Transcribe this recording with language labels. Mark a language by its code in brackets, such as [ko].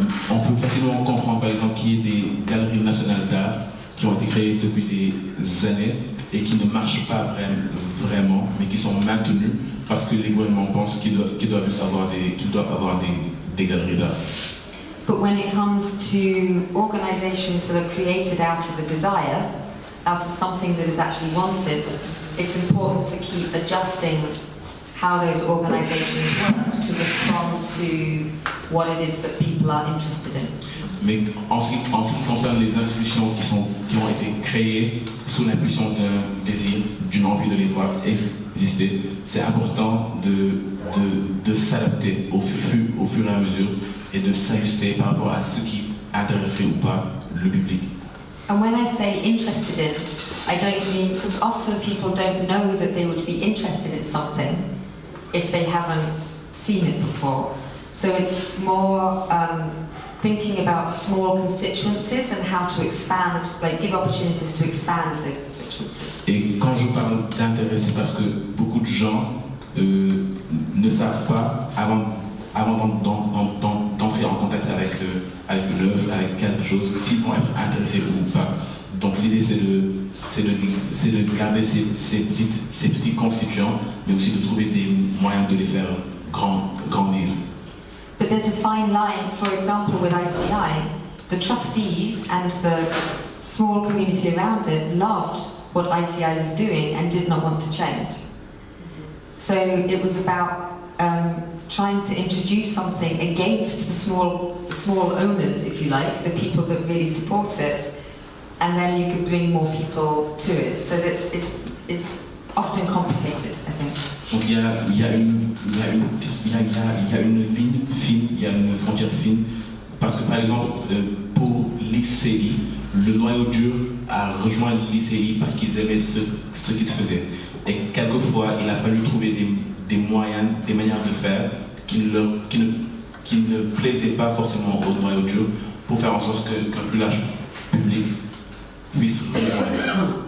[fr] On peut facilement comprendre par exemple qu'il y ait des galeries nationales d'art qui ont été créées depuis des années et qui ne marchent pas vraiment, mais qui sont maintenues parce que les gouvernements pensent qu'ils doivent avoir des galeries d'art. [en] But when it comes to organisations that are created out of a desire, out of something that is actually wanted, it's important to keep adjusting how those organisations work to respond to what it is that people are interested in. [fr] Mais en ce qui concerne les institutions qui ont été créées sous l'impulsion d'un désir, d'une envie de les voir exister, c'est important de s'adapter au fur et à mesure et de s'ajuster par rapport à ce qui intéresserait ou pas le public. [en] And when I say interested in, I don't mean, because often people don't know that they would be interested in something if they haven't seen it before. So it's more thinking about small constituencies and how to expand, like give opportunities to expand those constituencies. [fr] Et quand je parle d'intérêt, c'est parce que beaucoup de gens ne savent pas, avant d'entrer en contact avec une œuvre, avec quelque chose, s'ils vont être intéressés ou pas. Donc l'idée c'est de garder ces petits constituants, mais aussi de trouver des moyens de les faire grandir. [en] But there's a fine line, for example, with ICI, the trustees and the small community around it loved what ICI was doing and did not want to change. So it was about trying to introduce something against the small owners, if you like, the people that really support it, and then you could bring more people to it. So it's often complicated, I think. [fr] Donc il y a une ligne fine, il y a une frontière fine, parce que par exemple pour l'ICI, le noyau dur a rejoint l'ICI parce qu'ils aimaient ce qui se faisait. Et quelquefois il a fallu trouver des moyens, des manières de faire qui ne plaisaient pas forcément au noyau dur pour faire en sorte qu'un plus large public puisse rejoindre.